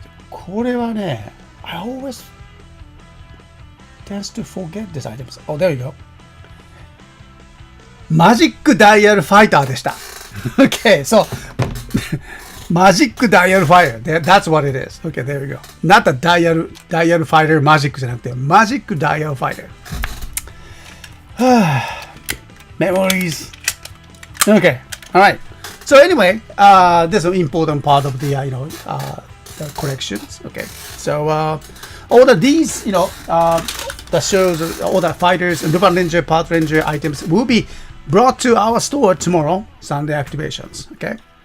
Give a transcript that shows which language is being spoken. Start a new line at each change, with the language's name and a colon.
Japanese: これはね、
English: I always tends to forget these items. Oh, there you go.
Japanese: マジックダイヤルファイターでした。
English: Okay, so
Japanese: マジックダイヤルファイター。
English: That's what it is. Okay, there we go. Not the
Japanese: ダイヤルファイターマジックじゃなくて、マジックダイヤルファイター。
English: Memories. Okay, alright. So anyway, this is an important part of the the collections. Okay, so all of these, the shows, all the fighters, Lupin Ranger, Power Ranger items will be brought to our store tomorrow, Sunday activations. Okay.